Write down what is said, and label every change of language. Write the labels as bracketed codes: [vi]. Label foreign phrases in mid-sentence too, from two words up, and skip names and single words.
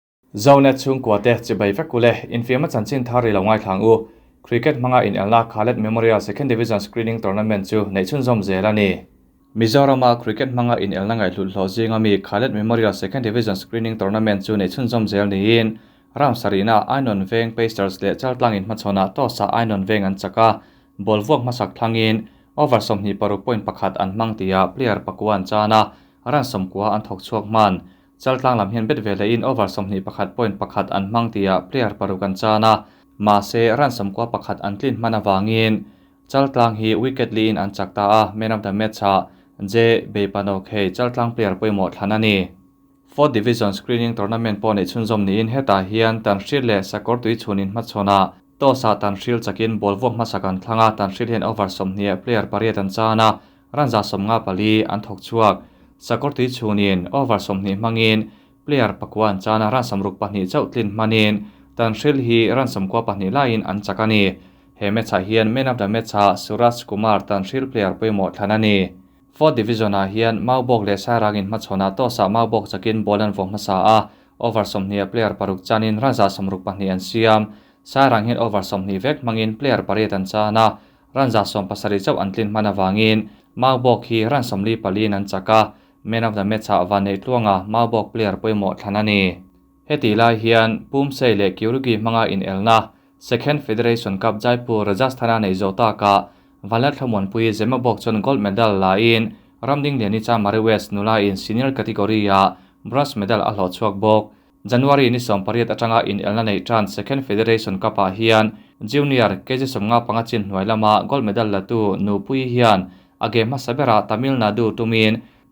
[lus] Zonet chung kwate chibai vekule Infiamna Chanchin Thar longai thangu cricket manga in elna Khaled Memorial Second Division Screening Tournament chu neichun zom zelani Mizorama cricket manga in elna ngai hlulhlo jingami Khaled Memorial Second Division Screening Tournament chu neichun zom zel niin ram sarina ainon veng pasters le chaltlang in machona to sa ainon veng an chaka bolwok masak thlangin over somni paru point pakhat an mangtia player pakwan chana ran somkwa an thok chuak man chaltlang lam hian bet vele in over somni pakhat point pakhat an mangtia player parukan chana ma se ran somkwa pakhat an tlin mana wangin chaltlang hi wicket li in an chakta a [en] man of the match [lus] ha je bepanok he chaltlang player poimo thanani 4th division screening tournament pone chunjom ni in heta hian tanshil le sakor tui chunin machona to sa tanshil chakin bolwok masakan thlanga tanshil hian over somni player pariatan chana ranja somnga pali an thok chuak sakor tui chunin over somni mangin player pakwan chana ran samruk pahni chautlin manin tanshil hi ran somkwa pahni lain an chakani he match hian [en] man of the [lus] match Suraj Kumar tanshil player poimo thanani 4th division a hian maubok le sarangin machona to sa maubok chakin bolan vong masa a over somni player paruk chanin ranja samruk pahni an siam sarang hin over somni vek mangin player pariatan chana ranja som pasari chau antlin mana wangin maubok hi ran somli palin an chaka [en] man of the match [lus] vanei tluanga maubok player poimo thanani heti lai hian pumsei le kyurugi manga in elna second federation cup jaipur rajasthana nei zota ka valat thamon pui zemabok chon [en] gold medal [lus] la in ramding leni cha mari west nula in [en] senior category [lus] ya [en] bronze medal [lus] a hlo chuak bok January ni som pariat atanga in elna nei tran second federation cup a hian junior kg somnga pangachin hnuailama [en] gold medal [lus] latu nu pui hian age masabera Tamil Nadu tumin